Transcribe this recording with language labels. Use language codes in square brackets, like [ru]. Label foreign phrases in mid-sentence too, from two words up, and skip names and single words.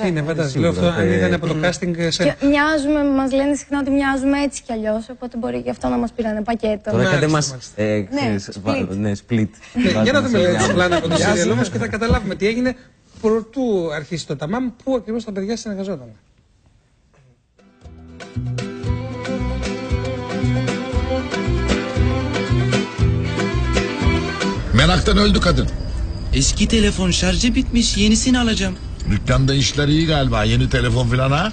[el] Είναι βαντάζ. Λέω αυτό, αν ήταν από το casting σε... Και μοιάζουμε, μας λένε συχνά ότι μοιάζουμε έτσι κι αλλιώς, οπότε μπορεί γι' αυτό να μας πήρανε πακέτο. Τώρα κάντε μας split. Για να δούμε λίγο πλάνα από το σύριαλ όμως και θα καταλάβουμε τι έγινε προτού αρχίσει το Ταμάμ, πού ακριβώς τα παιδιά συνεργαζόταν. [tr] Meraktan öldü kadın. Eski telefon şarjı bitmiş, yenisini alacağım. Dükkanda işler iyi galiba. Yeni telefon filan ha?